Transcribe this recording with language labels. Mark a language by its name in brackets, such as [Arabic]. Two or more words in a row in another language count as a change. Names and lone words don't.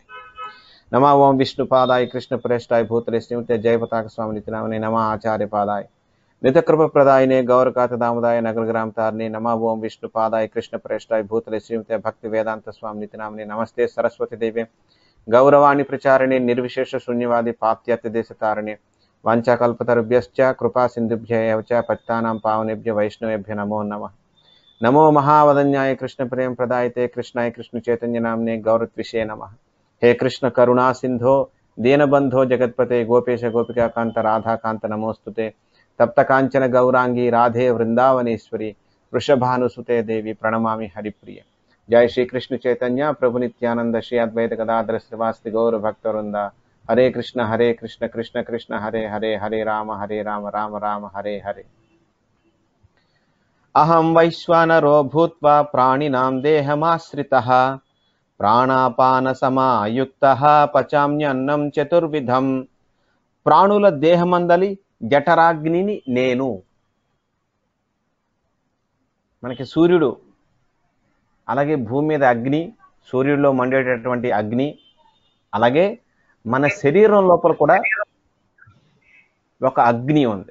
[Sanskrit] నమా ఓం విష్ణుపాదాయ కృష్ణ ప్రేష్టాయ భూతలే శ్రీమతే జయపతాక స్వామి నితినామనే నమా ఆచార్య పాదాయ నితకృప ప్రదాయనే గౌరకాత దామదాయ నగర గ్రామ తారిణి నమా ఓం విష్ణుపాదాయ కృష్ణ ప్రేష్టాయ భూతలే శ్రీమతే భక్తి వేదాంత స్వామి నితినామనే నమస్తే సరస్వతి దేవే గౌరవాణి ప్రచారిణి నిర్విశేష శూన్యవాది పాత్యాత్య దేశ తారిణి వాంఛాకల్పతరుభ్యశ్చ కృపా సింధుభ్యైవ చ పతితానాం పావనేభ్య వైష్ణవేభ్య నమో నమః. నమో మహావదన్యాయ కృష్ణ ప్రేమ ప్రదాయతే కృష్ణాయ కృష్ణ చైతన్య నామ్నే గౌరత్విషే నమః. हे कृष्ण करुणा सिंधो दीनबंधो जगत्पते गोपेश गोपिका कांत राधा कांत नमोस्तुते तप्त कांचन गौरांगी राधे वृंदावनेश्वरी वृषभानुसुते देवी प्रणमामि हरिप्रिय. जय श्री कृष्ण चैतन्य प्रभु नित्यानंद श्री अद्वैत गदाधर श्रीवासदि गौर भक्तवृंद. हरे कृष्ण कृष्ण कृष्ण हरे हरे हरे राम राम राम हरे हरे. अहं वैश्वानरो भूत्वा प्राणिनां देहमाश्रितः ప్రాణాపాన సమాయుక్త పచామ్యన్నం చతుర్విధం. [Telugu] ప్రాణుల దేహమందలి జఠరాగ్నిని నేను. మనకి సూర్యుడు, అలాగే భూమి మీద అగ్ని, సూర్యుడిలో మండేటటువంటి అగ్ని, అలాగే మన శరీరం లోపల కూడా ఒక అగ్ని ఉంది.